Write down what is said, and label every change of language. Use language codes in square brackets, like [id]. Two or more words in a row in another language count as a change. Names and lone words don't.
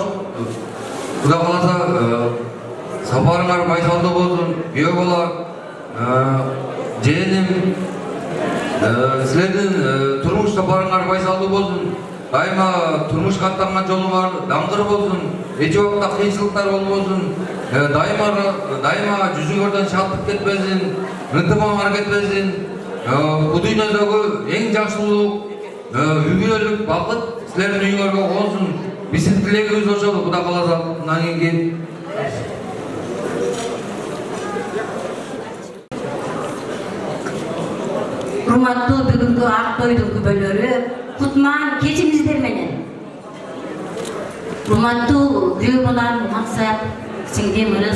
[kk] Құда қаласа сапарыңар байсалды болсын, күйеу бала, жиенім, сілердің тұрмыш сапарыңар байсалды болсын, дайыма тұрмыш қаттанған жолыңар даңғыр болсын, еш уақытта қиыншылықтар болсын, дайыма жүзіңерден шаттық кетпесін, ынтымағар кетпесін, бұл дүниедегі ең жақсылық, үйгілік, бақыт сілердің үйіңерге болсын. Bizim тілегіміз ошол, Құда қаласа, мынан кейін. [ky] Урматтуу бүгүнкү ак тойдун күбөлөрү кутман кечиңиздер менен. Урматтуу күйөө балам Максат, сиңдим Ырыс.